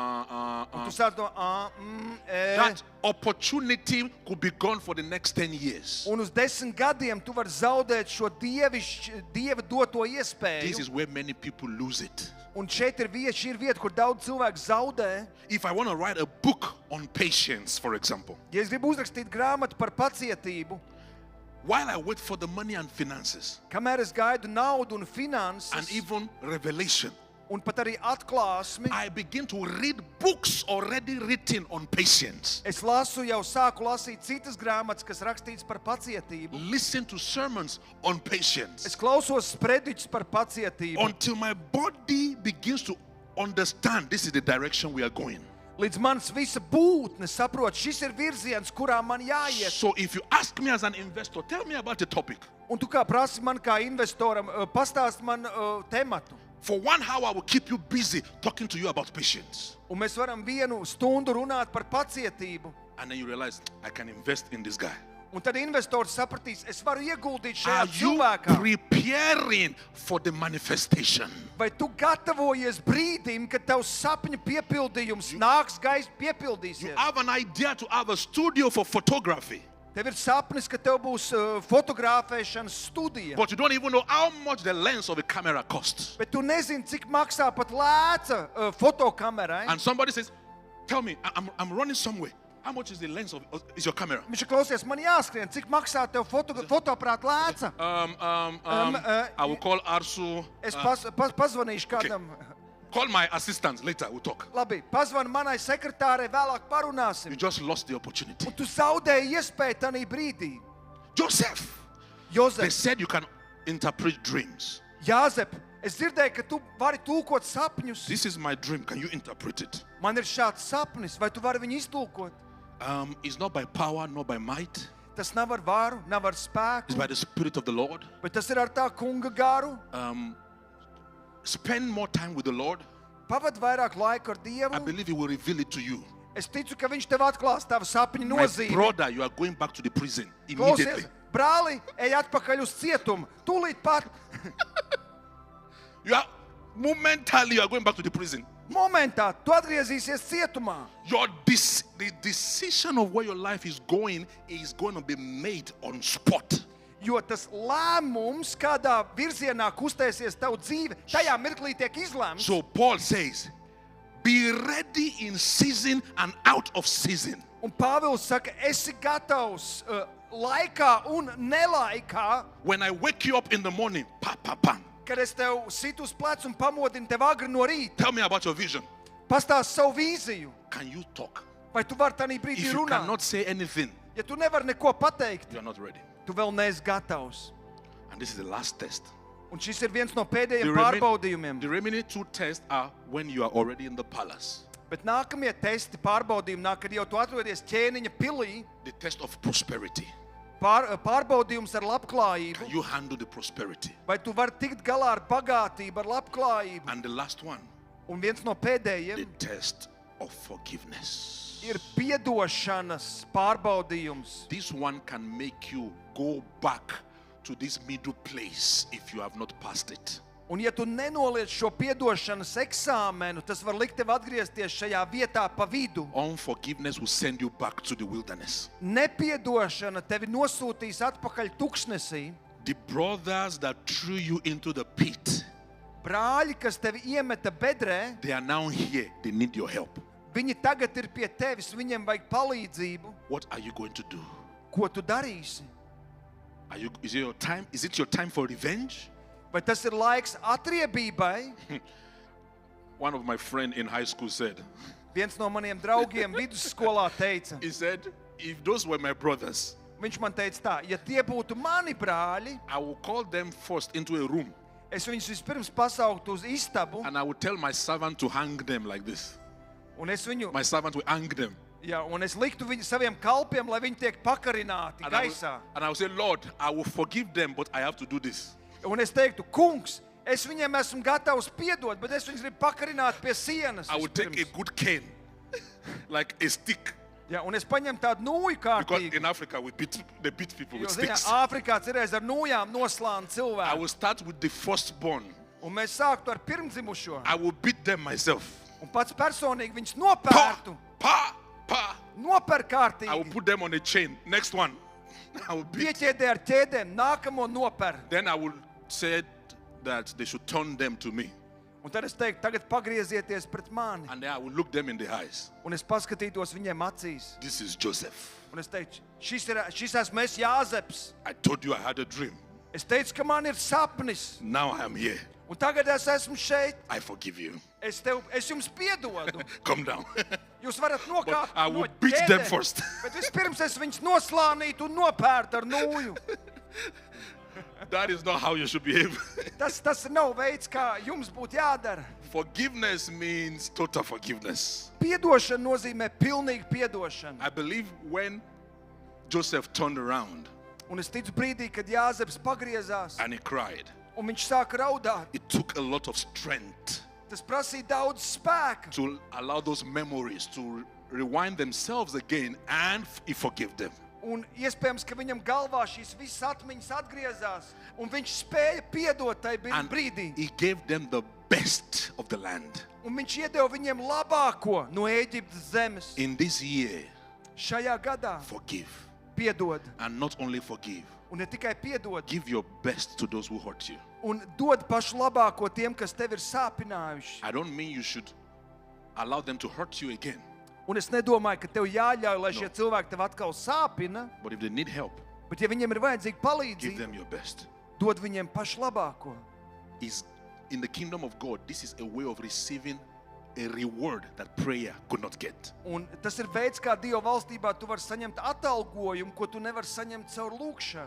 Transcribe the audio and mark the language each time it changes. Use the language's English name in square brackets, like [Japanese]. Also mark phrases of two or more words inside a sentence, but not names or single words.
[Latvian] Tu sāc no [English] that opportunity could be gone for the next 10 years. [Latvian] un uz 10 gadiem tu vari zaudēt šo Dieva doto [English] This [Latvian] iespēju. [English] is where many people lose it. [Latvian] Un šeit ir vieta, šī ir vieta, kur daudz cilvēku zaudē. [English] If I want to write a book on patience, for example, [Latvian] Ja es gribu uzrakstīt grāmatu par pacietību, [English] while I wait for the money and finances [Latvian] kamēr es gaidu naudu un [English] and [Latvian] finanses, [English] even revelation, [Latvian] un pat arī atklāsmi, [English] I begin to read books already written on patience. [Latvian] es sāku lasīt citas grāmatas, kas rakstīts par pacietību. [English] Listen to sermons on patience [Latvian] Es klausos sprediķus par pacietību, [English] until my body begins to understand this is the direction we are going. [Latvian] līdz mans visa būtne saprot, šis ir virziens, kurā man jāiet. [English] So if you ask me as an investor, tell me about the topic. [Latvian] Un tu kā prasi man kā investoram, pastāst man tematu. [English] For 1 hour, I will keep you busy talking to you about patience. [Latvian] Un mēs varam 1 stundu runāt par pacietību. [English] And then you realize, I can invest in this guy. [Latvian] Un tad investors sapratīs, es varu ieguldīt [English] Are [Latvian] šajā [English] you [Latvian] cilvēkā. [English] preparing for the manifestation? [Latvian] Vai tu gatavojies brīdim, kad tavs sapņu piepildījums nāks, gaisa [English] You [Latvian] piepildīsies? [English] have an idea to have a studio for photography, [Latvian] Tev ir sapnis, ka tev būs fotografēšanas studija. [English] but you don't even know how much the lens of a camera costs. [Latvian] Bet tu nezini, cik maksā pat lēca fotokamerai. [English] And somebody says, tell me, I'm running somewhere. How much is the lens of is your camera? [Latvian] Viņš ir klausies, man jāskrien, cik maksā tev fotoaparāta lēca. [English] I will call Arsu. [Latvian] Es pazvanīšu kādam. [English] Call my assistant later. We'll talk. [Latvian] Labi, pazvani manai sekretārei, vēlāk [English] You [Latvian] parunāsim. [English] just lost the opportunity. [Latvian] Un tu zaudēji iespēju tanī brīdī. [English] Joseph, they [Latvian] Jozef, [English] said you can interpret dreams. [Latvian] Jāzep, es dzirdēju, ka tu vari tulkot sapņus. [English] This is my dream. Can you interpret it? [Latvian] Man ir šāds sapnis, vai tu vari viņu iztulkot? [English] It's not by power, not by might. [Latvian] Tas nav ar varu, nav ar [English] It's [Latvian] spēku, [English] by the Spirit of the Lord. [Latvian] bet tas ir ar tā kunga garu. [English] Spend more time with the Lord. [Latvian] Pavad vairāk laika ar [English] I [Latvian] Dievu. [English] believe He will reveal it to you. [Latvian] Es ticu, ka viņš tev atklās tavu sapņu [English] My [Latvian] nozīmi. [English] brother, you are going back to the prison [Latvian] Klausies, [English] immediately. [Latvian] brāli, ej atpakaļ uz cietumu. Tūlīt pat, [English] You are momentarily you are going back to the prison. [Latvian] momentā, tu atgriezīsies cietumā. [English] The decision of where your life is going to be made on spot. [Latvian] Jo tas lēmums, kādā virzienā kustēsies tavu dzīve, tajā mirklī tiek izlēmts. [English] So Paul says, be ready in season and out of season. [Latvian] Un Pāvils saka, esi gatavs laikā un nelaikā, [English] When I wake you up in the morning, pa, pa, pam, [Latvian] kad es tev situ uz plecu un pamodinu tev agri no rīta. [English] tell me about your vision. [Latvian] Pastāsti savu vīziju. [English] Can you talk? [Latvian] Vai tu vari tanī brīdī [English] If you [Latvian] runāt? [English] cannot say anything, [Latvian] Ja tu nevari neko pateikt, [English] you are not ready. [Latvian] tu vēl neesi gatavs. [English] And this is the last test. [Latvian] Un šis ir viens no [English] The, [Latvian] pēdējiem [English] remain- [Latvian] pārbaudījumiem. [English] the remaining two tests are when you are already in the palace. [Latvian] Bet nākamie testi, pārbaudījumi nāk, kad jau tu atrodies ķēniņa pilī. [English] The test of prosperity. [Latvian] Pārbaudījums ar [English] Can [Latvian] labklājību. [English] you handle the prosperity? [Latvian] Vai tu vari tikt galā ar bagātību, ar labklājību? [English] And the last one, [Latvian] Un viens no [English] the [Latvian] pēdējiem [English] test of forgiveness. [Latvian] ir piedošanas pārbaudījums. [English] This one can make you go back to this middle place if you have not passed it. [Latvian] Un ja tu nenoliec šo piedošanas eksāmenu, tas var likt tev atgriezties šajā vietā pa vidu. [English] Unforgiveness will send you back to the wilderness. [Latvian] Nepiedošana tevi nosūtīs atpakaļ tuksnesī. [English] The brothers that threw you into the pit, [Latvian] Brāļi, kas tevi iemeta bedrē, [English] they are now here. They need your help. [Latvian] viņi tagad ir pie tevis, viņiem vajag palīdzību. [English] What are you going to do? [Latvian] Ko tu darīsi? [English] Is it your time? Is it your time for revenge? [Latvian] Vai tas ir laiks atriebībai? [English] One of my friends in high school said, [Latvian] Viens no maniem draugiem vidusskolā teica, [English] he said, if those were my brothers, [Latvian] viņš man teica tā, ja tie būtu mani brāļi, [English] I will call them first into a room [Latvian] es viņus vispirms pasauktu uz istabu, [English] and I will tell my servant to hang them like this. [Latvian] un es viņu, [English] My servant will hang them. [Latvian] un es liktu viņu saviem kalpiem, lai viņi tiek pakarināti [English] And [Latvian] gaisā. [English] I will say, Lord, I will forgive them, but I have to do this. [Latvian] Un es teiktu, kungs, es viņiem esmu gatavs piedot, bet es viņus gribu pakarināt pie sienas. [English] I will take a [Latvian] vispirms. [English] good cane, like a stick. [Latvian] Un es paņemu tādu nūju [English] Because [Latvian] kārtīgi. [English] in Africa, they beat people [Latvian] Jo, [English] with [Latvian] ziniet, [English] sticks. [Latvian] Āfrikā cerēs ar nūjām noslāna [English] I [Latvian] cilvēku. [English] will start with the firstborn. [Latvian] Un mēs sāktu ar pirmdzimušo. [English] I will beat them myself. [Latvian] Un pats personīgi viņus Pa, nopērtu. pa, pa. Noper [English] I will [Latvian] kārtīgi. [English] put them on a chain. Next one. I will beat. [Latvian] Pieķēdē ar ķēdēm, nākamo noper. [English] Then I will say that they should turn them to me. [Latvian] Un tad es teiktu, tagad pagriezieties pret mani. [English] And then I will look them in the eyes. [Latvian] Un es paskatītos viņiem acīs. [English] This is Joseph. [Latvian] Un es teiktu, šis esmu es Jāzeps. [English] I told you I had a dream. [Latvian] Es teicu, ka man ir sapnis. [English] Now I am here. [Latvian] Un tagad es esmu šeit. [English] I forgive you. [Latvian] Es jums piedodu. [English] Come down. [Latvian] Jūs varat [English] But [Latvian] nokāpt [English] I [Latvian] no [English] will beat them [Latvian] ķēdēm. [English] first. [Latvian] Bet vispirms es viņus noslānītu un nopērtu ar nūju. [English] That is not how you should behave. [Latvian] Tas nav veids, kā jums būtu jādara. [English] Forgiveness means total forgiveness. [Latvian] Piedošana nozīmē pilnīgu piedošanu. [English] I believe when Joseph turned around [Latvian] Un es ticu brīdī, kad Jāzeps pagriezās [English] and he cried, [Latvian] un viņš sāka raudāt. [English] it took a lot of strength [Latvian] Tas prasīja daudz spēka, [English] to allow those memories to rewind themselves again, and he forgave them. [Latvian] un iespējams, ka viņam galvā šīs visas atmiņas atgriezās, un viņš spēja piedot tai [English] And [Latvian] brīdī. [English] he gave them the best of the land. [Latvian] Un viņš iedeva viņiem labāko no Ēģiptes zemes. [English] In this year, [Latvian] Šajā gadā [English] forgive. [Latvian] piedod, [English] And not only forgive, [Latvian] un ne tikai piedod, [English] give your best to those who hurt you. [Latvian] un dod pašu labāko tiem, kas tev ir sāpinājuši. [English] I don't mean you should allow them to hurt you again. [Latvian] Un es nedomāju, ka tev jāļauj, lai šie cilvēki tev atkal sāpina, [English] But if they need help, [Latvian] bet ja viņiem ir vajadzīga [English] give [Latvian] palīdzība, [English] them your best. [Latvian] dod viņiem pašu labāko. [English] Is in the kingdom of God, this is a way of receiving a reward that prayer could not get. [Latvian] Un tas ir veids, kā Dieva valstībā tu vari saņemt atalgojumu, ko tu nevari saņemt caur lūgšanu.